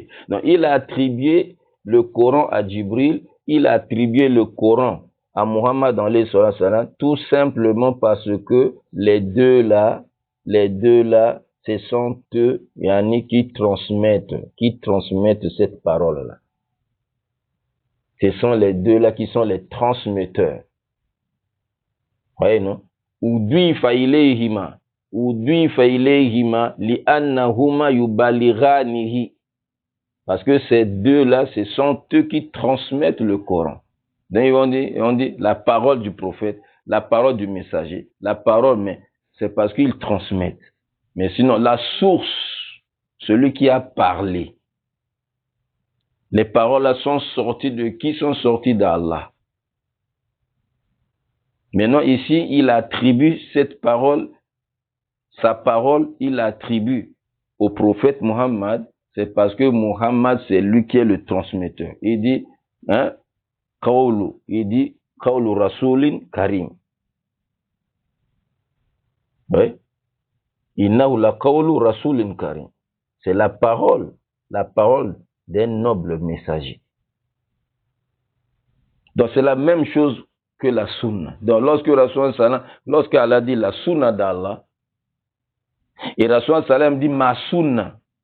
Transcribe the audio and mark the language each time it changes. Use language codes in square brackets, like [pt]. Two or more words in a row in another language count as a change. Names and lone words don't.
[fr] Donc, il a attribué le Coran à Jibril, il a attribué le Coran à Muhammad dans les sallam, tout simplement parce que les deux là, ce sont eux, qui transmettent cette parole-là. Ce sont les deux là qui sont les transmetteurs. Voyez, non? [ar] أضيف إليهما لأنهما يبلغانه. [fr] Parce que ces deux là, ce sont eux qui transmettent le Coran. Donc on dit la parole du prophète, la parole du messager, la parole, mais c'est parce qu'ils transmettent. Mais sinon, la source, celui qui a parlé, les paroles là sont sorties de qui? Sont sorties d'Allah. Maintenant ici, il attribue cette parole, sa parole, il l'attribue au prophète Muhammad, c'est parce que Muhammad, c'est lui qui est le transmetteur. Il dit, hein, [ar] قول رسول كريم. [fr] Oui. [ar] إنه لقول رسول كريم. [fr] C'est la parole d'un noble messager. Donc c'est la même chose que la sunna. Donc lorsque Allah dit la sunna d'Allah, et [ar] رسول سلم [fr] dit ma sunna.